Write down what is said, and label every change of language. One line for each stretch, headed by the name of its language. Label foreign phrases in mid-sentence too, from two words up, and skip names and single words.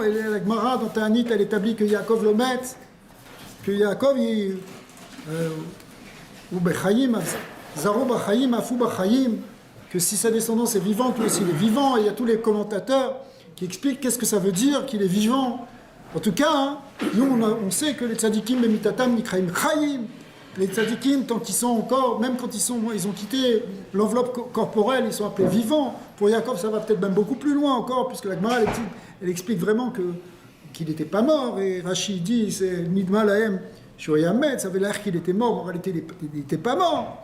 French: Et la Gemara, dans Ta'anit, elle établit que Yaakov le met, que Yaakov, ou Bechayim,
Hebrew: זרעו בחיים, אף הוא בחיים,
French: que si sa descendance est vivante, lui aussi il est vivant, et il y a tous les commentateurs qui expliquent qu'est-ce que ça veut dire qu'il est vivant. En tout cas, hein, nous on sait que les tzadikim, les
Hebrew: מיתתם, נקראים חיים,
French: les tzadikim, tant qu'ils sont encore, même quand ils ont quitté l'enveloppe corporelle, ils sont appelés vivants. Pour Yaakov, ça va peut-être même beaucoup plus loin encore, puisque la Gemara, elle explique vraiment qu'il n'était pas mort, et Rashi dit, c'est
Hebrew: נדמה להם, שראו מת,
French: ça avait l'air qu'il était mort, mais en réalité il n'était pas mort.